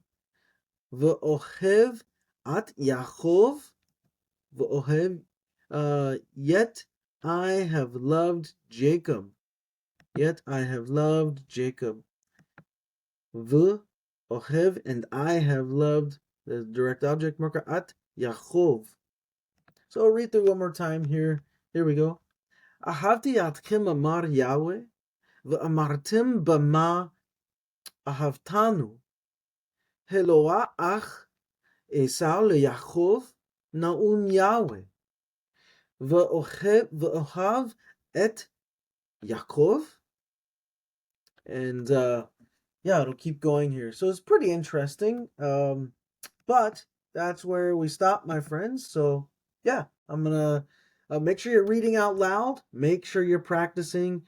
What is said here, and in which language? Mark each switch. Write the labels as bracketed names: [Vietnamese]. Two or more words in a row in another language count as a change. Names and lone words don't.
[Hebrew] ואהב את יעקב, [English] v'ohev, yet I have loved Jacob. Yet I have loved Jacob. V'ohev, and I have loved, the direct object marker, [Hebrew] את יעקב. [English] So I'll read through one more time here. Here we go. [Hebrew] אהבתי אתכם אמר יהוה ואמרתם במה אהבתנו. הלוא אח עשו ליעקב נאם יהוה. ואהב את יעקב. [English] And yeah, it'll keep going here. So it's pretty interesting. But that's where we stop, my friends. So yeah, I'm gonna make sure you're reading out loud. Make sure you're practicing.